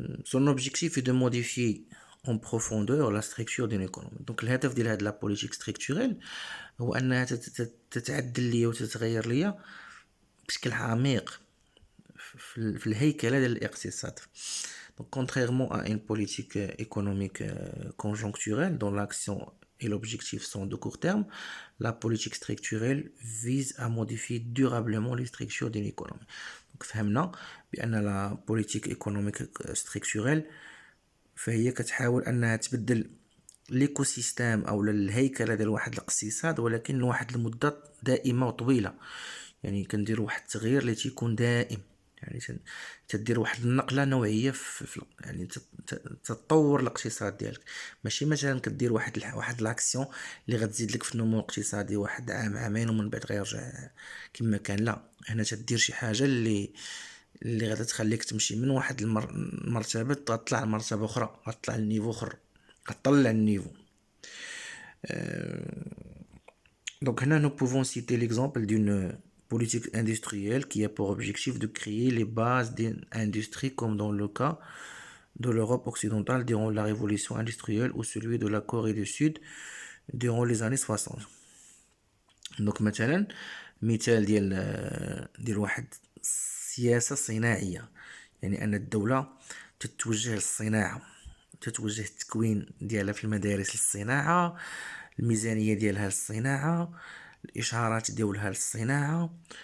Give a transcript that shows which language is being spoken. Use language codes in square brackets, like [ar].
[fr] son objectif est de modifier en profondeur la structure d'une économie. [ar] donc الهدف ديال هاد لا بوليتيك ستركتوريل هو انها تتعدل ليا وتتغير ليا بشكل عميق في الهيكله ديال الاقتصاد. [fr] donc contrairement à une politique économique conjoncturelle dont l'action et l'objectif sont de court terme, la politique structurelle vise à modifier durablement les structures d'une économie. [ar] donc فهمنا بأن [fr] la politique économique structurelle [ar] فهي كتحاول أنها تبدل ليكو سيستيم أو الهيكلة ديال واحد الاقتصاد، ولكن لواحد المدة دائمة وطويلة. يعني كندير واحد التغيير اللي تيكون دائم، يعني تدير واحد النقله نوعيه في يعني تطور الاقتصاد ديالك. ماشي مثلا كدير واحد لاكسيون اللي غتزيد لك في النمو الاقتصادي واحد عام عامين ومن بعد غيرجع كما كان. لا، هنا تدير شي حاجه اللي غادا تخليك تمشي من واحد المرتبه تطلع لمرتبه اخرى، غتطلع لنيفو اخر، غتطلع النيفو. [fr] donc هنا nous pouvons citer l'exemple d'une politique industrielle qui a pour objectif de créer les bases d'une industrie comme dans le cas de l'Europe occidentale durant la révolution industrielle ou celui de la Corée du Sud durant les années 60. [ar] donc مثلا مثال ديال واحد السياسة صناعية، يعني أن الدولة تتوجه للصناعة، تتوجه التكوين ديالها في المدارس للصناعة، الميزانية ديالها للصناعة، الإشارات ديالها للصناعة.